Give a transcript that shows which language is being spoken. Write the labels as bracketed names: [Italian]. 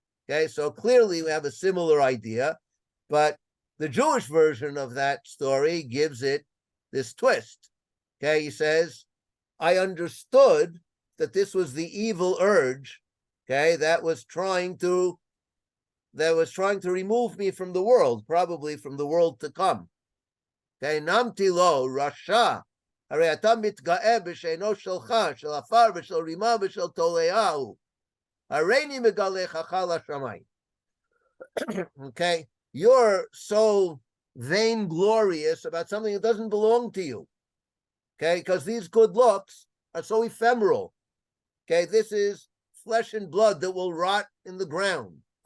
[English] Okay, so clearly we have a similar idea, but the Jewish version of that story gives it this twist. Okay, he says, I understood that this was the evil urge, okay, that was trying to remove me from the world, probably from the world to come. [Hebrew] Okay, namti lo rasha, הרי אתה מתגאה בשאינו שלך, של עפר ושל רימה ושל תולעהו. הריני מגלחך לשמיים. [English] Okay, you're so vainglorious about something that doesn't belong to you. Okay, because these good looks are so ephemeral. Okay, this is flesh and blood that will rot in the ground.